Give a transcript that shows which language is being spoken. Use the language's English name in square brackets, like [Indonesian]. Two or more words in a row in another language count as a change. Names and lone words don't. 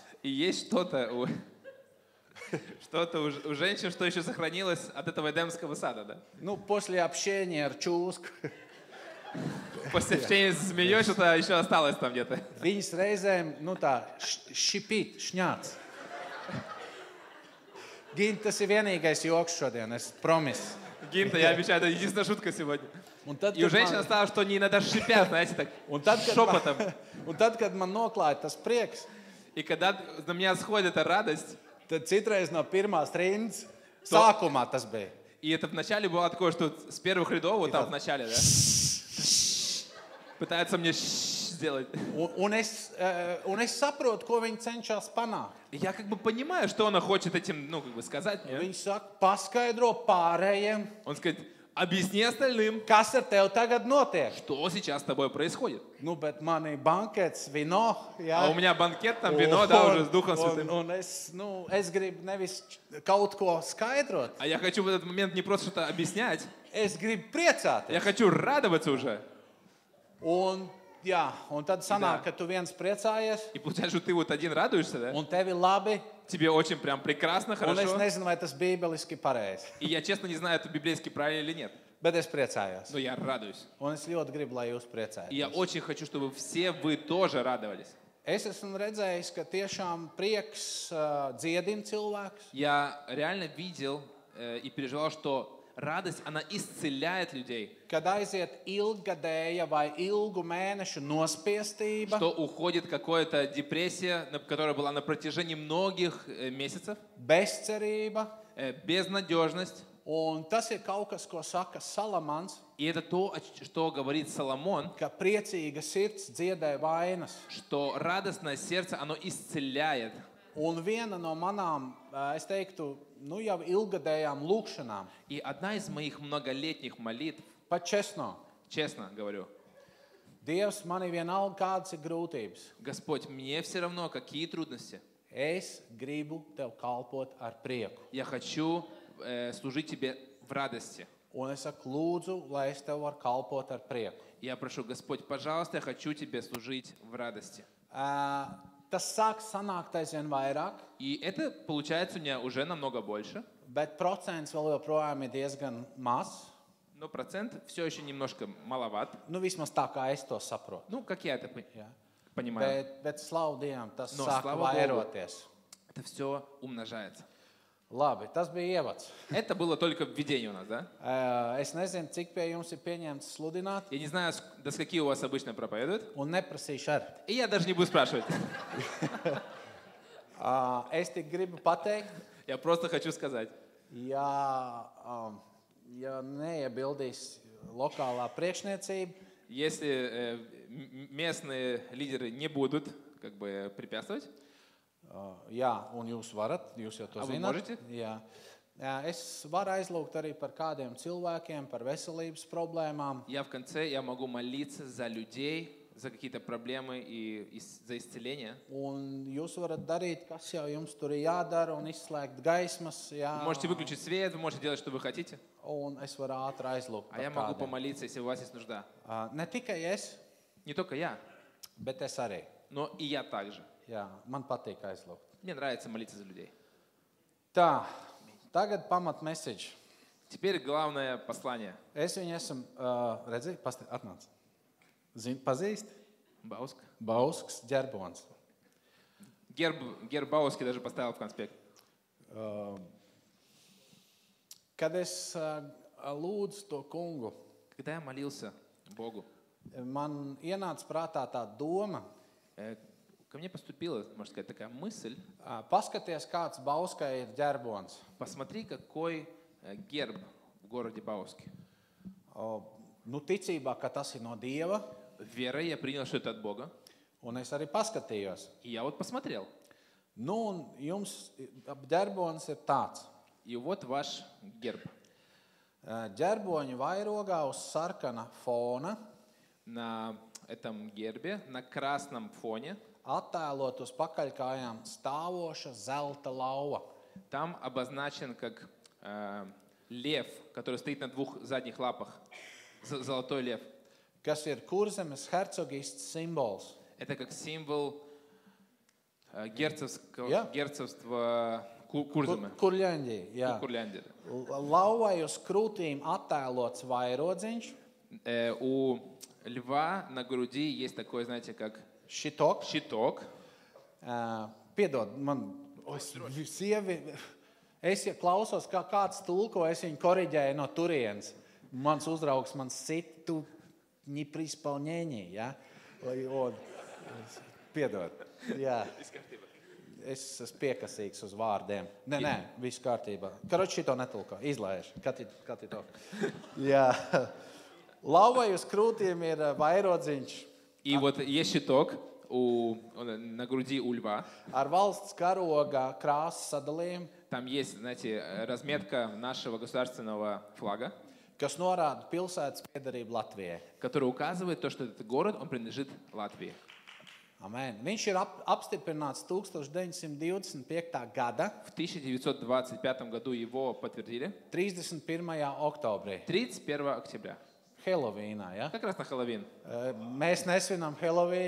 [Russian] И есть что-то у женщин, что еще сохранилось от этого Эдемского сада, да? Nu, после общения [Latvian] ar čūsku. [Russian] После общения с змеей что-то еще осталось там где-то. [Latvian] Viņas reizēm, tā šipīt, šņāc. Gint, tas ir vienīgais joks šodien, es promis. [Russian] Гинта, я обещаю, это единственная шутка сегодня. [Latvian] Un tad, [Russian] И у [Latvian] kad [Russian] женщин [Latvian] man- [Russian] осталось, что они иногда шипят, знаете, так, [Latvian] un tad, kad [Russian] шепотом. [Latvian] un tad, kad man noklāja tas prieks, [Russian] И когда на меня сходит эта радость, [Latvian] tad citreiz no pirmās rindas sākumā tas bija. [Russian] и это вначале было такое, что с первых рядов, вот там в начале, да, пытаются мне сделать. [Latvian] Un es saprotu, ko viņi cenšas panākt. [Russian] И я как бы понимаю, что она хочет этим, сказать мне. [Latvian] Viņi saka, paskaidro pārējiem, [Russian] Он сказать, объясни остальным, [Latvian] kas ar tevi tagad notiek. [Russian] что сейчас с тобой происходит. [Latvian] Nu, bet man ir bankets, vino. [Russian] А у меня банкет, там вино, да, уже с Духом Святым. [Latvian] Un es gribu nevis kaut ko skaidrot, [Russian] А я хочу в этот момент не просто что-то объяснять, [Latvian] es gribu [Russian] я [Latvian] priecāties. [Russian] хочу радоваться уже. [Latvian] Un tad sanāk, ka tu viens priecājies, [Russian] И получается, что ты вот один радуешься, да? [Latvian] un tevi labi, [Russian] Тебе очень прям прекрасно, [Latvian] un es [Russian] хорошо. [Latvian] nezinu, vai tas bībeliski pareizi, [Russian] И я честно не знаю, это библейски правильно или нет. [Latvian] bet es priecājos. [Russian] Но я радуюсь. [Latvian] Un es ļoti gribu, lai jūs [Russian] И я [Latvian] priecājaties. [Russian] очень хочу, чтобы все вы тоже радовались. [Latvian] Es esmu redzējis, ka tiešām prieks dziedina cilvēkus. [Russian] Я реально видел и переживал, что радость, она исцеляет людей. [Latvian] Kad aiziet ilgadēja vai ilgu mēnešu nospiestība, [Russian] Что уходит какая-то депрессия, которая была на протяжении многих месяцев, [Latvian] bezcerība [Russian] безнадежность, [Latvian] Un tas ir kaut kas, ko saka Salamans, [Russian] И это то, что говорит Соломон, [Latvian] ka priecīga sirds dziedē vainas. [Russian] что радостное сердце, оно исцеляет. [Latvian] Un viena no manām, es teiktu, jau ilgadējām lūkšanām, [Russian] И одна из моих многолетних молитв, [Latvian] pat česno, [Russian] честно говорю, [Latvian] Dievs, manī vienalga kādas ir grūtības. [Russian] Господь, мне все равно, какие трудности. [Latvian] Es gribu Tev kalpot ar prieku. [Russian] Я хочу служить Тебе в радости. [Latvian] Un es saku, lūdzu, lai es Tev varu kalpot ar prieku. [Russian] Я прошу, Господь, пожалуйста, я хочу Тебе служить в радости. [Latvian] Tas sāk sanākt aizvien vairāk, [Russian] И это получается у меня уже намного больше, [Latvian] bet procents vēl joprojām ir diezgan maz. [Russian] но процент все еще немножко маловат. [Latvian] Nu, vismaz tā kā es to saprotu. [Russian] Ну, как я это [Latvian] Jā. [Russian] понимаю. [Latvian] Bet slavu Dievam, tas No, sāk [Russian] слава Богу. [Latvian] vairoties. [Russian] Это все умножается. [Latvian] Labi, tas bija ievads. [Russian] Это было только введение у нас, да? [Latvian] Es nezinu, cik pie jums ir pieņemts sludināt, [Russian] Я не знаю, до скольки у вас обычно проповедуют. [Latvian] un neprasīšu arī. [Russian] И я даже не буду спрашивать. [Latvian] Es tik gribu pateikt, [Russian] Я просто хочу сказать. [Latvian] ja neiebildīs lokālā priekšniecība, [Russian] Если местные лидеры не будут как бы препятствовать, [Latvian] jā, un jūs varat, jūs jau to [Russian] Вы [Latvian] zināt. [Russian] можете? [Latvian] Jā. Es varu aizlūgt arī par kādiem cilvēkiem, par veselības problēmām. [Russian] я в конце я могу молиться за людей, за какие-то проблемы и за исцеление. [Latvian] Un jūs varat darīt, kas jau jums tur ir jādara, un izslēgt gaismas. Jā, [Russian] Вы можете выключить свет, вы можете делать, что вы хотите. [Latvian] un es varu ātri aizlūgt [Russian] А я [Latvian] par [Russian] могу [Latvian] kādiem. [Russian] помолиться, если у вас есть нужда. [Latvian] Ne tikai es, [Russian] Не только я, [Latvian] bet es arī. [Russian] но и я также. [Latvian] Jā, man patīk aizlūgt. [Russian] Мне nравится молиться за людей. [Latvian] Tā, tagad pamat message. [Russian] Теперь главное послание. [Latvian] Es viņu esmu redzējis, atnāc. Pazīst? Бауск. Bausks, ģerbons. [Russian] Герб Бауски даже поставил в конспект. [Latvian] Kad es lūdzu to kungu, [Russian] Когда я молился Богу, [Latvian] man ienāca prātā tā doma, [Russian] ко мне поступила, можно сказать, такая мысль. [Latvian] paskaties, kāds Bauskai ir ģerbons. [Russian] Посмотри, какой герб в городе Бауске. [Latvian] Nu, ticībā, ka tas ir no Dieva, [Russian] Верой я принял, что это от Бога. [Latvian] un es arī paskatījos. [Russian] И я вот посмотрел. [Latvian] Nu, un jums ģerbons ir tāds. [Russian] И вот ваш герб. [Latvian] Ģerboņa vairogā uz sarkana fona [Russian] На этом гербе, на красном фоне, [Latvian] attēlot uz pakaļkājām stāvoša zelta lauva. [Russian] там обозначен как лев, который стоит на двух задних лапах. Золотой лев. [Latvian] Kas ir Kurzemes hercogists simbols. [Russian] Это как символ [Latvian] Jā. [Russian] герцогства Курземы. [Latvian] Kurļaņģī, jā. [Russian] Курляндии. [Latvian] Lauvai uz krūtīm attēlots vairodziņš, [Russian] У льва на груди есть такой, знаете, как [Latvian] šitok. [Russian] щиток. [Latvian] Piedod, man sievi, es ja klausos, kā kāds tulko, es viņu koriģēju no turienes. Mans uzraugs man sit, tu [Russian] не при исполнении, [Latvian] ja? Piedod, jā. Es esmu piekasīgs uz vārdiem. Nē, viss kārtībā. Karoči šito netulko, izlaiž. Kati to. Jā. Lauvai uz krūtīm ir vairodziņš [Russian] И вот есть щиток на груди у льва. [Latvian] ar valsts karoga krāsas sadalījumu, [Russian] Там есть, знаете, разметка нашего государственного флага, [Latvian] kas norāda pilsētas piederību Latvijai. [Russian] который указывает то, что этот город, он принадлежит Латвии. [Latvian] Amen. Viņš ir apstiprināts 1925. gada [Russian] В 1925 году его подтвердили. [Latvian] 31. oktobrī. [Russian] 31 октября. [Latvian] Helovīnā, ja? [Russian] Как раз на Хэллоуин. [Latvian] Mēs nesvinām Helovīnu,